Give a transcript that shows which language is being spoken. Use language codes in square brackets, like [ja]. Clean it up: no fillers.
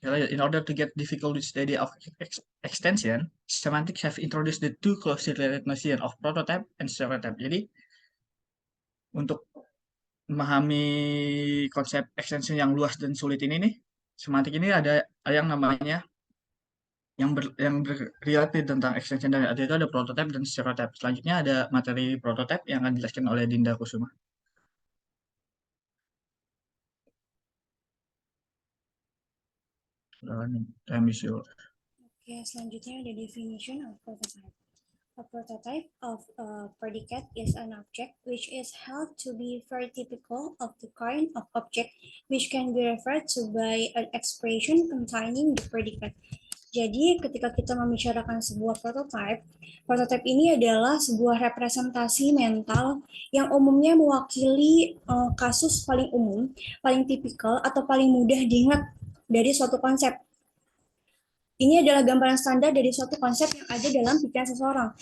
[en] In order to get difficult with the idea of extension, semantics have introduced the two closely related notion of prototype and stereotype. [id] Jadi untuk memahami konsep extension yang luas dan sulit ini nih, semantik ini ada yang namanya yang berrelate tentang extension dan ada itu ada prototype dan stereotype. Selanjutnya ada materi prototype yang akan dijelaskan oleh Dinda Kusuma. [en] Time is yours. [id] Oke, selanjutnya ada [en] definition of prototype. A prototype of a predicate is an object which is held to be very typical of the kind of object which can be referred to by an expression containing the predicate. [id] Jadi ketika kita membicarakan sebuah prototype, prototype ini adalah sebuah representasi mental yang umumnya mewakili kasus paling umum, paling tipikal, atau paling mudah diingat dari suatu konsep. Ini adalah gambaran standar dari suatu konsep yang ada dalam pikiran seseorang.